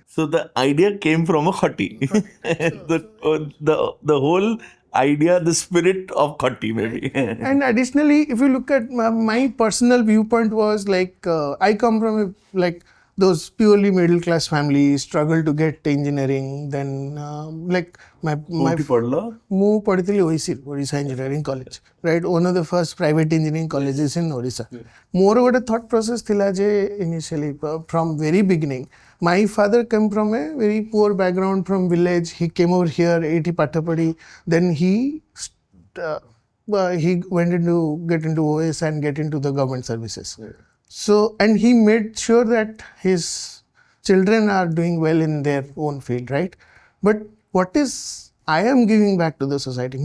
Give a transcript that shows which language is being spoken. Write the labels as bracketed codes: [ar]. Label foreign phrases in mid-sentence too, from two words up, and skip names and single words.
[en] So the idea came from a khoti. the whole idea, the spirit of khoti maybe. And additionally, if you look at my personal viewpoint was I come from those purely middle class families struggle to get engineering. Then like my [or] ମୁଁ ପଢିଥିଲି [en] Odisha Engineering College, right? One of the first private engineering colleges in Odisha. [or] ମୋର ଗୋଟେ thought process ଥିଲା ଯେ [en] initially from very beginning, my father came from a very poor background from village. He came over here, [or] ଏଇଠି ପାଠ ପଢି, [en] then he went into get into OS and get into the government services. So, and he made sure that his children are doing well in their own field, right? But what is I am giving back to the society?